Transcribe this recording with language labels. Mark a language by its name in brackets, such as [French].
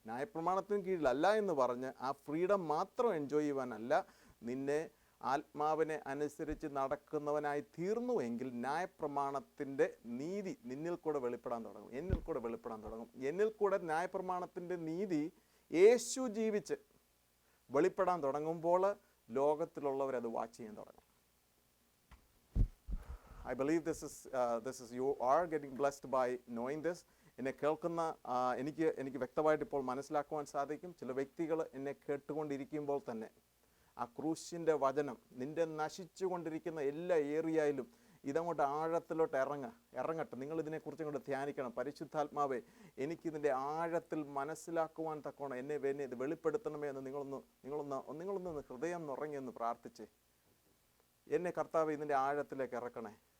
[Malayalam] ന്യായപ്രമാണത്തിന് കീഴിലല്ല എന്ന് പറഞ്ഞ് ആ ഫ്രീഡം മാത്രം എൻജോയ് ചെയ്യുവാനല്ല, നിന്നെ ആത്മാവിനെ അനുസരിച്ച് നടക്കുന്നവനായി തീർന്നുവെങ്കിൽ ന്യായപ്രമാണത്തിൻ്റെ നീതി എന്നിൽ കൂടെ വെളിപ്പെടാൻ തുടങ്ങും. എന്നിൽ കൂടെ ന്യായപ്രമാണത്തിൻ്റെ നീതി യേശു ജീവിച്ച് വെളിപ്പെടാൻ തുടങ്ങുമ്പോൾ ലോകത്തിലുള്ളവരത് വാച്ച് ചെയ്യാൻ തുടങ്ങും. [English] I believe this is you are getting blessed by knowing this. [Malayalam] എന്നെ കേൾക്കുന്ന എനിക്ക് വ്യക്തമായിട്ട് ഇപ്പോൾ മനസ്സിലാക്കുവാൻ സാധിക്കും. ചില വ്യക്തികൾ എന്നെ കേട്ടുകൊണ്ടിരിക്കുമ്പോൾ തന്നെ ആ ക്രൂശിൻ്റെ വചനം നിൻ്റെ നശിച്ചുകൊണ്ടിരിക്കുന്ന എല്ലാ ഏരിയയിലും ഇതങ്ങോട്ട് ആഴത്തിലോട്ട് ഇറങ്ങട്ടെ. നിങ്ങളിതിനെക്കുറിച്ച് ഇങ്ങോട്ട് ധ്യാനിക്കണം. പരിശുദ്ധാത്മാവേ, എനിക്കിതിൻ്റെ ആഴത്തിൽ മനസ്സിലാക്കുവാൻ തക്കോണം എന്നെ ഇത് വെളിപ്പെടുത്തണമേ എന്ന് നിങ്ങളൊന്ന് ഹൃദയം നുറങ്ങിയെന്ന് പ്രാർത്ഥിച്ച് എന്നെ കർത്താവ് ഇതിൻ്റെ ആഴത്തിലേക്ക് ഇറക്കണേ.